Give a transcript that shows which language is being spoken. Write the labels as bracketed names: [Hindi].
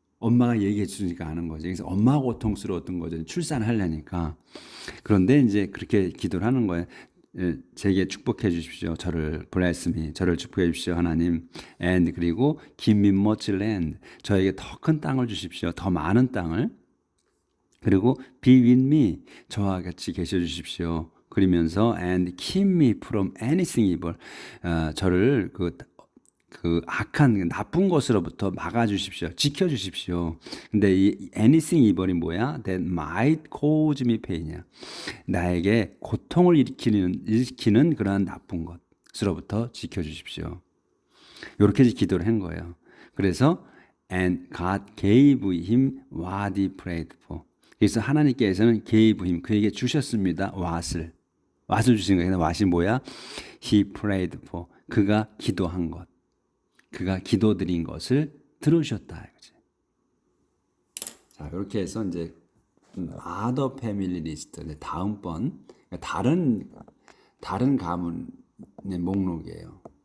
[Korean] 엄마가 얘기해 주니까 아는 거지. 그래서 엄마가 고통스러웠던 거죠. 출산하려니까. 그런데 이제 그렇게 기도를 하는 거예요. 제게 축복해 주십시오. 저를 [English] bless me. [Korean] 저를 축복해 주십시오. 하나님. [English] and 그리고 give me much land. [Korean] 저에게 더 큰 땅을 주십시오. 더 많은 땅을. [English] 그리고 be with me. [Korean] 저와 같이 계셔 주십시오. [English] 그러면서 and keep me from anything evil. [Korean] 저를 그 악한 나쁜 것으로부터 막아 주십시오. 지켜 주십시오. 근데 이 [English] anything evil [Korean] 이 뭐야? [English] That might cause me pain이야. [Korean] 나에게 고통을 일으키는 그러한 나쁜 것으로부터 지켜 주십시오. 이렇게 기도를 한 거예요. [English] 그래서 and God gave him what he prayed for. [Korean] 그래서 하나님께서는 [English] gave him, [Korean] 그에게 주셨습니다. what을 주신 거예요. what이 뭐야? [English] He prayed for. [Korean] 그가 기도한 것. 그가 기도드린 것을 들으셨다. 자, 이렇게 해서 이제 [English] other family list, [Korean] 다음번 다른 가문의 목록이에요.